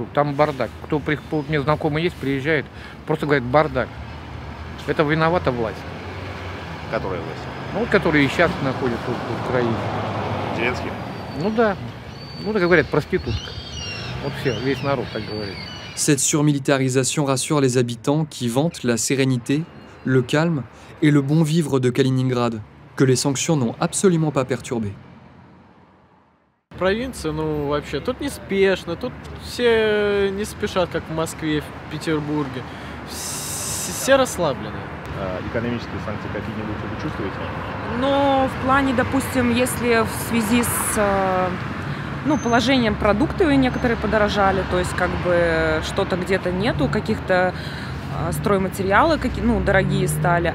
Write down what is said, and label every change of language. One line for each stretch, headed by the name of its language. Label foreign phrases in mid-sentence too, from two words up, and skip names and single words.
Russian: Там бардак. Кто мне знакомый есть, приезжает, просто говорит бардак. Это виновата власть. Которая власть? Ну, которые и сейчас находятся в Украине. Зеленский? Ну да. Ну, так говорят, проститутка. Вот все, весь народ так говорит.
French: Cette surmilitarisation rassure les habitants qui vantent la sérénité, le calme et le bon vivre de Kaliningrad, que les sanctions n'ont absolument pas perturbé.
Russian: Провинция, вообще, тут неспешно, тут все не спешат, как в Москве, в Петербурге. Все расслаблены. Экономические санкции какие-нибудь вы чувствуете? Но в плане, допустим, если в связи с положением продуктов некоторые подорожали, то есть как бы что-то где-то нету, каких-то стройматериалы дорогие стали.